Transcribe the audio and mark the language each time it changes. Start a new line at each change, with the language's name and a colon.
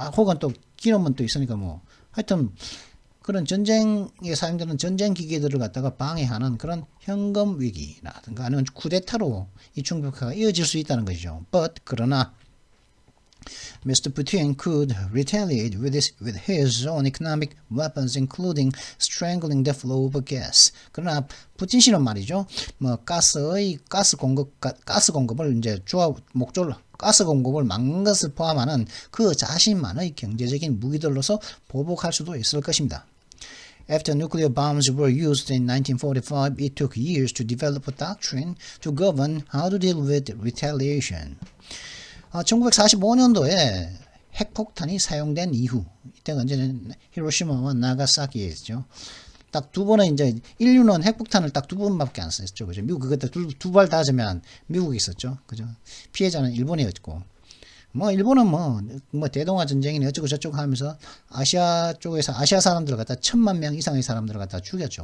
Korean: 혹은 또 기름은 또 있으니까 뭐 하여튼 그런 전쟁에 사용되는 전쟁 기기들을 갖다가 방해하는 그런 현금 위기라든가 아니면 쿠데타로 이 충격파가 이어질 수 있다는 것이죠. 그러나 Mr.
English: Putin could retaliate with his own economic weapons, including strangling the flow of gas.
Korean: 그러나 푸틴 씨는 말이죠, 뭐 가스 공급을 이제 목적으로 가스 공급을 막는 것을 포함하는 그 자신만의 경제적인 무기들로서 보복할 수도 있을 것입니다.
English: After nuclear bombs were used in 1945, it took years to develop a doctrine to govern how to deal with retaliation.
Korean: 1945년도에 핵폭탄이 사용된 이후, 이때가 언제는 히로시마와 나가사키였죠. 딱 두 번은 이제 인류는 핵폭탄을 딱 두 번밖에 안 썼죠. 그죠? 미국 그때 두 발 닿으면 미국이 있었죠. 그죠? 피해자는 일본이었고, 뭐 일본은 뭐 대동아 전쟁이니 어쩌고 저쩌고 하면서 아시아 쪽에서 아시아 사람들을 갖다 1000만 명 이상의 사람들을 갖다 죽였죠.